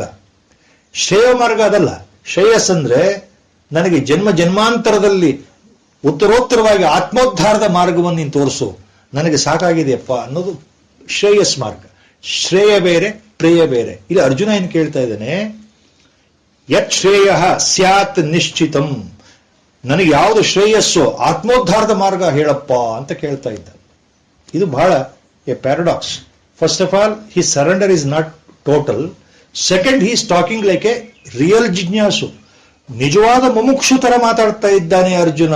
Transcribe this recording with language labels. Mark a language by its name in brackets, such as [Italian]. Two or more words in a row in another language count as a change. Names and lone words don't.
[Kannada] ಶ್ರೇಯೋ ಮಾರ್ಗ ಅದಲ್ಲ. ಶ್ರೇಯಸ್ ಅಂದ್ರೆ ನನಗೆ ಜನ್ಮ ಜನ್ಮಾಂತರದಲ್ಲಿ ಉತ್ತರೋತ್ತರವಾಗಿ ಆತ್ಮೋದ್ಧಾರದ ಮಾರ್ಗವನ್ನು ನೀನು ತೋರಿಸು, ನನಗೆ ಸಾಕಾಗಿದೆಯಪ್ಪ ಅನ್ನೋದು ಶ್ರೇಯಸ್ ಮಾರ್ಗ. ಶ್ರೇಯ ಬೇರೆ, ಪ್ರೇಯ ಬೇರೆ. ಇಲ್ಲಿ ಅರ್ಜುನ ಏನು ಕೇಳ್ತಾ ಇದ್ದಾನೆ? [Sanskrit] ಯತ್ ಶ್ರೇಯ ಸ್ಯಾತ್ ನಿಶ್ಚಿತಂ. [Kannada] ನನಗೆ ಯಾವುದು ಶ್ರೇಯಸ್ಸು, ಆತ್ಮೋದ್ಧಾರದ ಮಾರ್ಗ ಹೇಳಪ್ಪ ಅಂತ ಕೇಳ್ತಾ ಇದ್ದ. ಇದು ಬಹಳ [English] a paradox. First of all, his surrender is not total. Second, he is talking like a real ಜಿಜ್ಞಾಸು. [Kannada] ನಿಜವಾದ ಮುಮುಕ್ಷು ತರ ಮಾತಾಡ್ತಾ ಇದ್ದಾನೆ ಅರ್ಜುನ.